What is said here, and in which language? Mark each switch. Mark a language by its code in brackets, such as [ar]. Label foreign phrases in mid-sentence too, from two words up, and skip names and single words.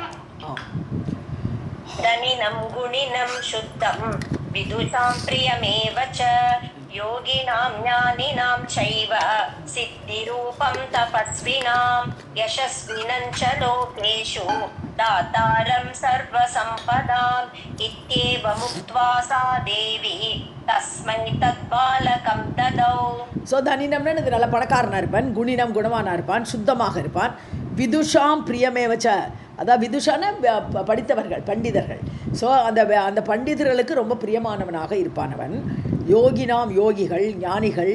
[sa] धनिनं गुणिनं शुद्धं विदुषां प्रियमेव च योगिनां ज्ञानिनां चैव सिद्धिरूपं तपस्विनां यशस्विनं च लोकेषु दातारं सर्वसम्पदाम् इत्येवमुक्त्वा सा देवी तस्मै तद्बालकं ददौ. [ta] ஸோ தனினம்னா இது நல்ல பணக்காரனாக இருப்பான். குணினம் குணவானாக இருப்பான். சுத்தமாக இருப்பான். [sa] विदुषां प्रियमेव च. [ta] அதாவது விதுஷான படித்தவர்கள், பண்டிதர்கள். ஸோ அந்த பண்டிதர்களுக்கு ரொம்ப பிரியமானவனாக இருப்பானவன். யோகினாம் யோகிகள், ஞானிகள்.